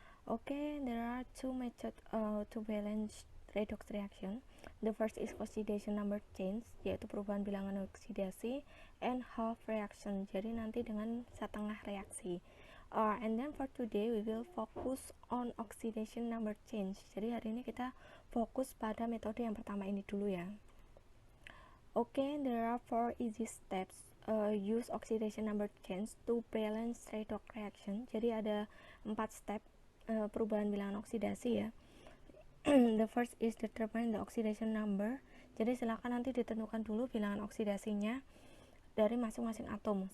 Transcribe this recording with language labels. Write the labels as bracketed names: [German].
[English] Okay, there are two methods to balance redox reaction. The first is oxidation number change, [Indonesian] yaitu perubahan bilangan oksidasi, [English] and half reaction. [Indonesian] Jadi nanti dengan setengah reaksi. [English] And then for today we will focus on oxidation number change. [Indonesian] Jadi hari ini kita fokus pada metode yang pertama ini dulu ya. [English] Okay, there are 4 easy steps. Use oxidation number change to balance redox reaction. [Indonesian] Jadi ada 4 step perubahan bilangan oksidasi ya. [English] The first is determine the oxidation number. [Indonesian] Jadi silakan nanti ditentukan dulu bilangan oksidasinya dari masing-masing atom.